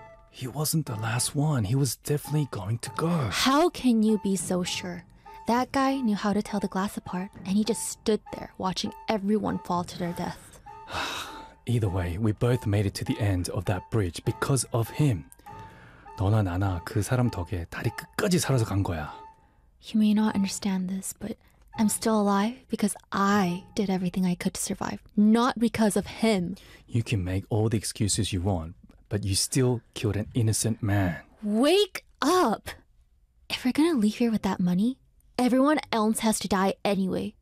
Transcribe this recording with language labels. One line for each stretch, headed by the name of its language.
English: He wasn't the last one. He was definitely going to go. How can you be so sure? That guy knew how to tell the glass apart, and he just stood there watching everyone fall to their death. Either way, we both made it to the end of that bridge because of him.
Korean: 너나 나나 그 사람 덕에 다리 끝까지 살아서 간 거야.
English: You may not understand this, but I'm still alive because I did everything I could to survive, not because of him. You can make all the excuses you want, but you still killed an innocent man. Wake up! If we're gonna leave here with that money, everyone else has to die anyway.